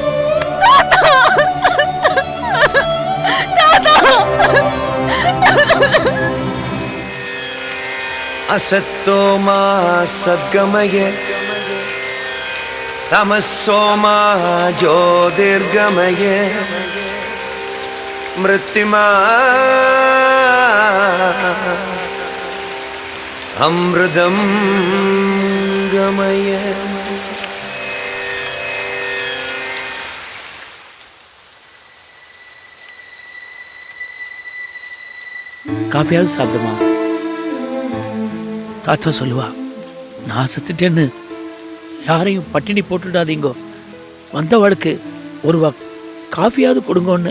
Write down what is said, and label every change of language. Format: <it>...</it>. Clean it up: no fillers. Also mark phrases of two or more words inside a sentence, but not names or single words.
<sa>असत्तो मा सद्गमय तमस्सो मा ज्योतिर्गमय मृत्युमा अमृतं गमय.</sa> <ta>காஃபியாவது சாப்பிடுமா? தாத்தா சொல்லுவா, நான் செத்துட்டேன்னு யாரையும் பட்டினி போட்டுடாதீங்கோ, வந்தவளுக்கு ஒரு காஃபியாவது கொடுங்கன்னு.</ta>